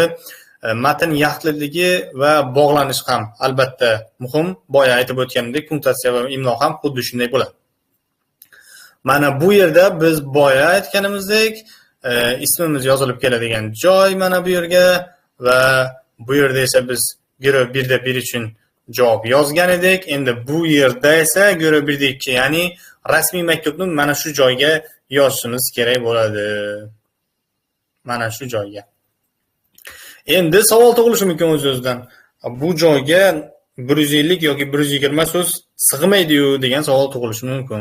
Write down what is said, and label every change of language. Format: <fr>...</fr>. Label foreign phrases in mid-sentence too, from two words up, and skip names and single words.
<uz>Matn yaxlitligi va bog'lanish ham albatta muhim. Boya aytib o'tganimdek, punktatsiya va imlo ham xuddi shunday bo'ladi. Mana bu yerda biz boya aytganimizdek, ismimiz yozilib keladigan joy mana bu yerga va bu yerda esa biz görev 1'de 1 uchun javob yozgan edik. Endi bu yerda esa görev 1'de 2, ya'ni rasmiy maktubni mana shu joyga yozishimiz kerak bo'ladi. Mana shu joyga. Endi savol tug'ilishi mumkin o'z-o'zidan. Bu joyga 150 yoki 120 so'z sig'maydi-yu degan savol tug'ilishi mumkin.</uz>